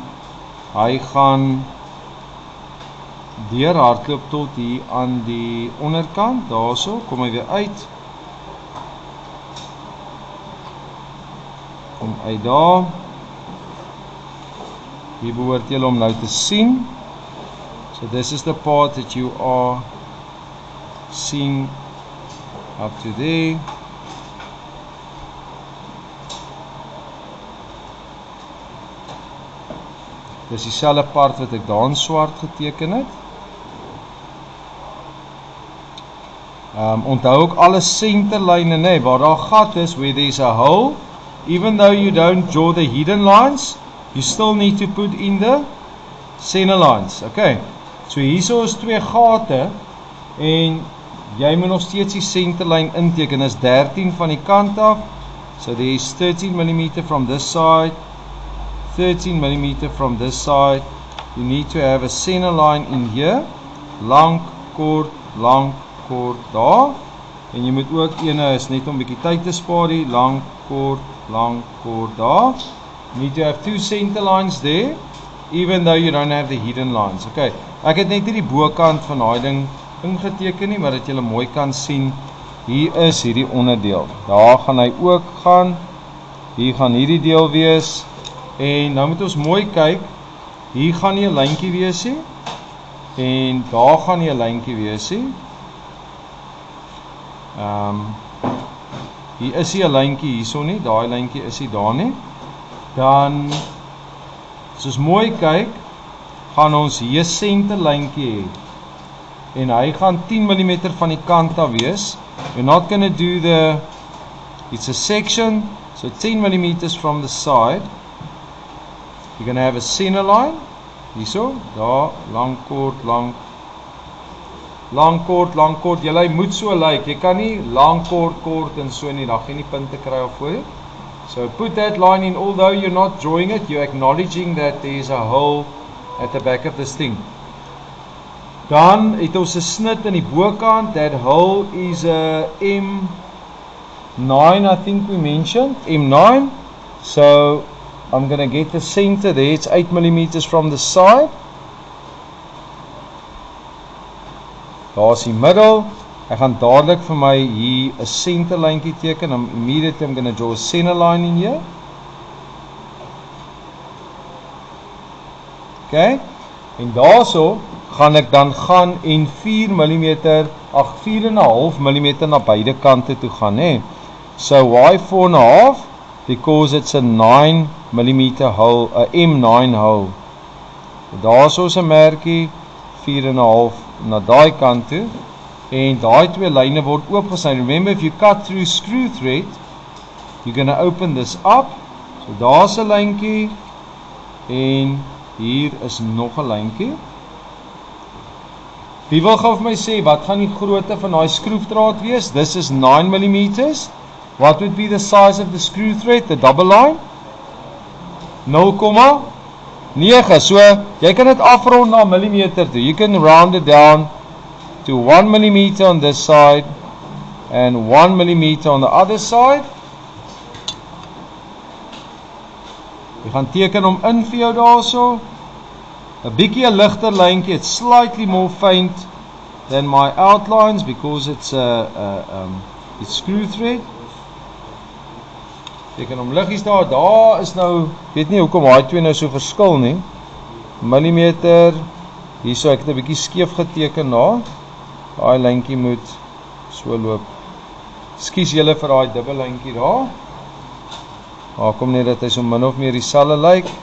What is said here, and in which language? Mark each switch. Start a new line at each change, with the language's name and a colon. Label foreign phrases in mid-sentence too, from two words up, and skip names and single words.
Afrikaans: Hy gaan deur hardloop tot hier aan die onderkant, daarso, kom hy weer uit. Kom uit daar. Hier behoort julle om nou te sien.
English: So this is the part that you are seeing up to there.
Afrikaans: Dis dieselfde part wat ek daar in swart geteken het. Onthou ook alle centerlyne, nee, waar daar gat is,
English: where there is a hole, even though you don't draw the hidden lines, you still need to put in the center lines. Okay.
Afrikaans: So hierso is 2 gate en jy moet nog steeds die centerlyn inteken. Is 13 van die kant af.
English: So there is 13 mm from this side, 13 mm from this side. You need to have a center line in here.
Afrikaans: Lank, kort, daar. En jy moet ook ene is net om 'n bietjie tyd te spaar, lank, kort, daar.
English: You need to have 2 center lines there, even though you don't have the hidden lines. Okay.
Afrikaans: Ek het net nie die bokant van daai ding ingeteken nie, maar dat julle mooi kan sien, hier is hierdie onderdeel. Daar gaan hy ook gaan. Hier gaan hierdie deel wees. En nou moet ons mooi kyk. Hier gaan nie 'n lyntjie wees nie. En daar gaan nie 'n lyntjie wees nie. Hier is nie 'n lyntjie hierso nie. Daai lyntjie is nie daar nie. Dan as ons mooi kyk, gaan ons hier 'n senterlyntjie hê. En hy gaan 10 mm van die kant af wees.
English: We're not going to do it's a section, so 10 mm from the side. You're going to have a center line,
Afrikaans: hierso, daar, lang, kort, jy moet so lyk, jy kan nie lang, kort en so nie, dan gaan jy nie punte kry of voor.
English: So put that line in, although you're not drawing it, you're acknowledging that there is a hole at the back of this thing.
Afrikaans: Dan het ons 'n snit in die bokant.
English: That hole is a M9, I think we mentioned, M9. So I'm going to get the center there. It's 8 mm from the side.
Afrikaans: Daar's die middel. Ek gaan dadelik vir my hier 'n centerlyntjie teken.
English: Immediately I'm going to draw a center line in here. Okay?
Afrikaans: En daarso gaan ek dan gaan en 4,5 mm na beide kante toe gaan, hè.
English: So why 4.5? Because it's a 9 mm hole, a M9 hole.
Afrikaans: Daarso is 'n merkie 4.5 na daai kant toe en daai twee lyne word oopgesny.
English: Remember, if you cut through screw thread, you're going to open this up.
Afrikaans: So daar's 'n lyntjie en hier is nog 'n lyntjie. Wie wil gou vir my sê wat gaan die grootte van daai skroefdraad wees?
English: This is 9 mm. What would be the size of the screw thread, the double line? 0,9.
Afrikaans: So jy kan dit afrond na millimeter toe.
English: You can round it down to 1 mm on this side and 1 mm on the other side.
Afrikaans: Jy gaan teken hom in vir jou daarso. 'n bietjie 'n ligter lyntjie.
English: It's slightly more faint than my outlines because it's it's screw thread.
Afrikaans: Teken hom liggies daar, daar is nou, weet nie hoekom daai twee nou so verskil nie. Millimeter, hierso ek het 'n bietjie skeef geteken daar. Daai lyntjie moet so loop. Ekskuus julle vir daai dubbel lyntjie daar. Maar kom net dat hy so min of meer dieselfde lyk.